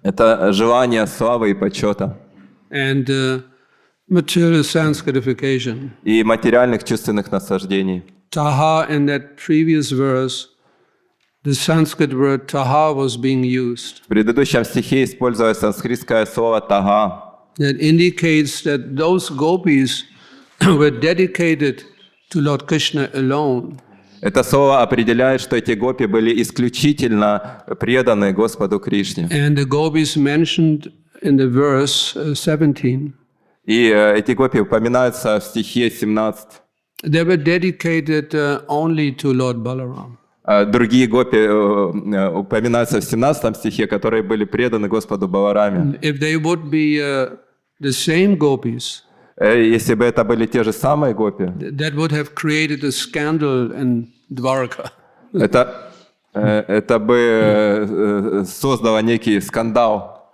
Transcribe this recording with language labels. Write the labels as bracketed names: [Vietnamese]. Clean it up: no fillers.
[Russian] Это желание славы и почета. [English] And material sense gratification. [Russian] И материальных чувственных наслаждений. [English] Taha, in that previous verse, the Sanskrit word taha was being used. [Russian] В предыдущем стихе использовалось санскритское слово «тага». [English] That indicates that those gopis were dedicated to Lord Krishna alone. [Russian] Это слово определяет, что эти гопи были исключительно преданы Господу Кришне. [English] And the gopis mentioned in the verse 17. [Russian] И эти гопи упоминаются в стихе 17. [English] They were dedicated only to Lord Balaram. [Russian] Другие гопи упоминаются в 17 стихе, которые были преданы Господу Балараме. [English] If they would be the same gopis, [Russian] Если бы это были те же самые гопи, [English] that would have created a scandal in Dwarka. [Russian] это бы создало некий скандал.